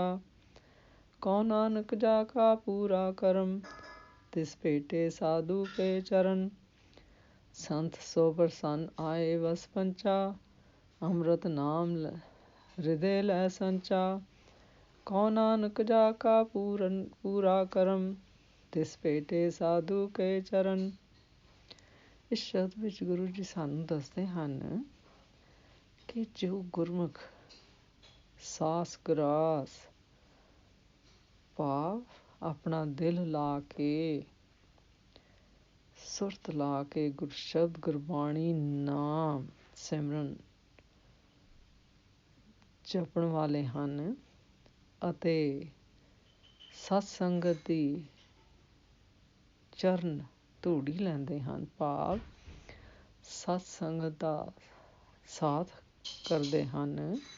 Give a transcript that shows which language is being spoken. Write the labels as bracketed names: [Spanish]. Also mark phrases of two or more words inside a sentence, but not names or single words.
[Punjabi] कौन नानक जाका पूरा करम, तिस भेटे साधु के चरण। संत सो प्रसन्न आए बस पंचा, अमृत नाम हृदय लय संचा। कौन नानक जाका पूरा करम, तिस भेटे साधु के चरण। ਇਸ ਸ਼ਬਦ ਵਿੱਚ ਗੁਰੂ ਜੀ ਸਾਨੂੰ ਦੱਸਦੇ ਹਨ ਕਿ ਜੋ ਗੁਰਮੁਖ ਸਾਸ ਗਰਾਸ ਭਾਵ ਆਪਣਾ ਦਿਲ ਲਾ ਕੇ ਸੁਰਤ ਲਾ ਕੇ ਗੁਰਸ਼ਬਦ ਗੁਰਬਾਣੀ ਨਾਮ ਸਿਮਰਨ ਜਪਣ ਵਾਲੇ ਹਨ ਅਤੇ ਸਤ ਸੰਗਤ ਦੀ ਚਰਨ ਧੂੜੀ ਲੈਂਦੇ ਹਨ, ਭਾਵ ਸਤ ਸੰਗਤ ਦਾ ਸਾਥ ਕਰਦੇ ਹਨ।